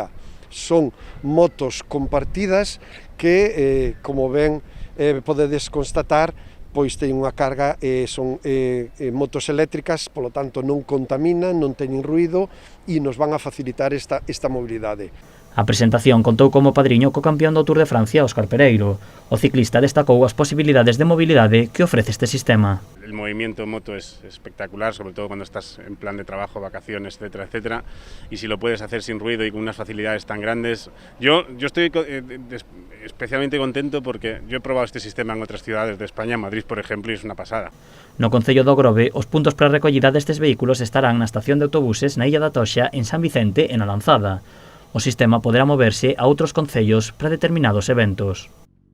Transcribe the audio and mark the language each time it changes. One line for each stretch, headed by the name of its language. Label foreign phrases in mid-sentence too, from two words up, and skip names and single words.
Galician: Son motos compartidas que, como ben podedes constatar, pois teñen unha carga, son motos eléctricas, polo tanto non contaminan, non teñen ruido e nos van a facilitar esta mobilidade. A presentación contou como padriño co campeón do Tour de Francia, Óscar Pereiro. O ciclista destacou as posibilidades de mobilidade que ofrece este sistema.
Spanish: El movimiento en moto es espectacular, sobre todo cuando estás en plan de trabajo, vacaciones, etcétera, etcétera, y si lo puedes hacer sin ruido y con unas facilidades tan grandes. Yo estoy especialmente contento porque yo he probado este sistema en otras ciudades de España, Madrid por ejemplo, y es una pasada.
Galician: No concello de Ogrove, os puntos para a recollida destes vehículos estarán na estación de autobuses na Illa da Toxa, en San Vicente e na Lanzada. O sistema poderá moverse a outros concellos para determinados eventos.